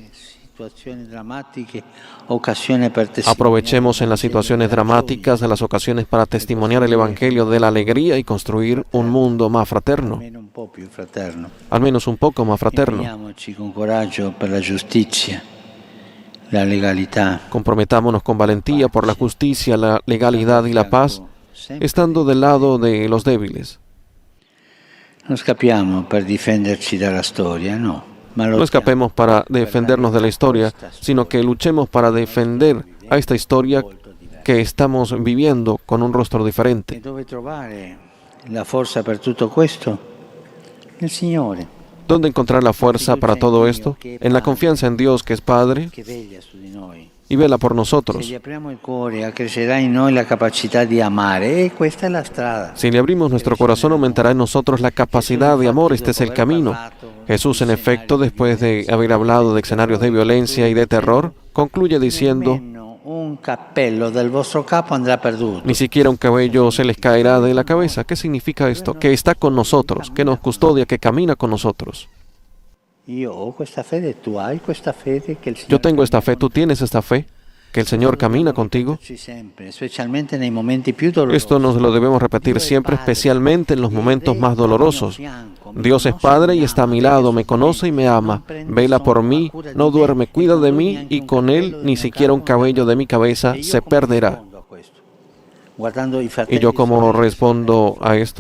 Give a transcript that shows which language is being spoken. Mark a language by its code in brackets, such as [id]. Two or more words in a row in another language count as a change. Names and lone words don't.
[es] Aprovechemos en las situaciones dramáticas de las ocasiones para testimoniar el Evangelio de la alegría y construir un mundo más fraterno, al menos un poco más fraterno. Comprometámonos con valentía por la justicia, la legalidad y la paz, estando del lado de los débiles. [it] No escapiamo per difenderci dalla storia, no. [es] No escapemos para defendernos de la historia, sino que luchemos para defender a esta historia que estamos viviendo con un rostro diferente. [it] Dove trovare la forza per tutto questo? Nel Signore, [es] ¿Dónde encontrar la fuerza para todo esto? En la confianza en Dios, que es Padre [it] che veglia su di noi. [es] y vela por [it] Se [es] nosotros. [it] gli apriamo il cuore, accrescerà in noi la capacità di amare, e questa è la strada. [es] Si le abrimos nuestro corazón, aumentará en nosotros la capacidad de amor. Este es el camino. Jesús, en efecto, después de haber hablado de escenarios de violencia y de terror, concluye diciendo: [it] Nemmeno un cappello del vostro capo andrà perduto. [es] ni siquiera un cabello se les caerá de la cabeza. ¿Qué significa esto? Que está con nosotros, que nos custodia, que camina con nosotros. [it] Io ho questa fede, tu hai questa fede che il Signore [es] Yo tengo esta fe, tú tienes esta fe, que el Señor camina contigo. [it] sempre, specialmente nei momenti più dolorosi. [es] Esto nos lo debemos repetir siempre, especialmente en los momentos más dolorosos. Dios es Padre y está a mi lado, me conoce y me ama, vela por mí, no duerme, cuida de mí, y con Él ni siquiera un cabello de mi cabeza se perderá. ¿Y yo cómo respondo a esto?